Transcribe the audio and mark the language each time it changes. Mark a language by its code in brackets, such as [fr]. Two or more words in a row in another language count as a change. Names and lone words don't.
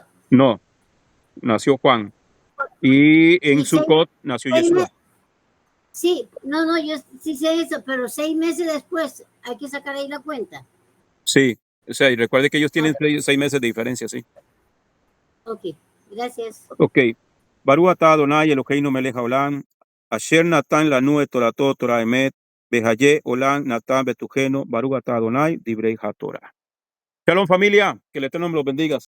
[es] No, nació Juan. Y en Y Sukkot nació seis Yeshua. meses, sí, yo sí sé eso, pero 6 meses después hay que sacar ahí la cuenta. Sí, o sea, y recuerde que ellos tienen Ok, 6 meses de diferencia, sí. ok, gracias. Ok. [he] ברוך אתה אדוני אלוהינו מלך העולם, אשר נתן לנו את תורתו תורת אמת, בחיי עולם נתן בתוכנו, ברוך אתה אדוני, דברי התורה. [es] Shalom familia, que el Eterno me los bendiga.